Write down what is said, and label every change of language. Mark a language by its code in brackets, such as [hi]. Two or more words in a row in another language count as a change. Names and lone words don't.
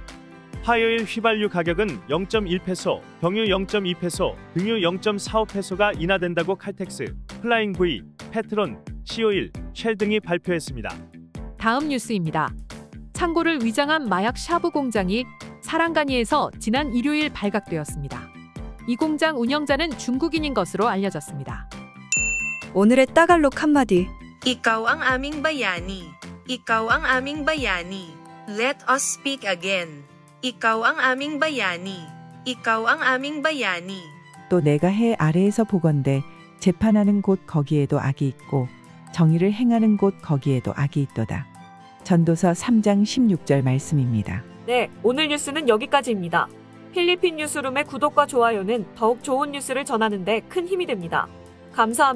[ko] 화요일 휘발유 가격은 0.1페소, 경유 0.2페소, 등유 0.45페소가 인하된다고 칼텍스, 플라잉 V, 페트론, C-오일, 쉘 등이 발표했습니다. 다음 뉴스입니다. 창고를 위장한 마약 샤브 공장이 사랑가니에서 지난 일요일 발각되었습니다. 이 공장 운영자는 중국인인 것으로 알려졌습니다. 오늘의 따갈록 한마디. [tl] Ikaw ang aming bayani. Ikaw ang aming bayani. [en] Let us speak again. [tl] Ikaw ang aming bayani. Ikaw ang aming bayani. [ko] 또 내가 해 아래에서 보건대 재판하는 곳 거기에도 악이 있고 정의를 행하는 곳 거기에도 악이 있도다. 전도서 3장 16절 말씀입니다. 네, 오늘 뉴스는 여기까지입니다. 필리핀 뉴스룸의 구독과 좋아요는 더욱 좋은 뉴스를 전하는 데 큰 힘이 됩니다.